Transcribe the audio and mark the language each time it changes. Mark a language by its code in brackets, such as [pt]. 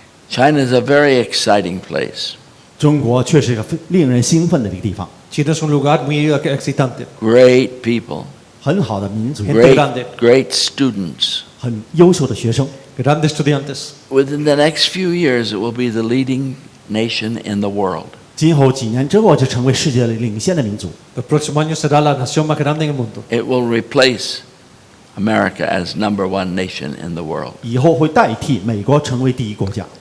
[en] China is a very exciting place. [zh] 中国却是一个令人兴奋的一个地方， [es] China es un lugar muy excitante. [en] Great people. [zh] 很好的民族， [es] Gente grande. [en] Great students. [zh] 很优秀的学生。 [es] Grandes estudiantes. [en] Within the next few years, it will be the leading nation in the world. [zh] 今后几年之后，就成为世界领先的民族。 [es] El próximo año será la nación más grande en el mundo. [en] It will replace America as #1 nation in the world. [zh] 以后会代替美国成为第一国家。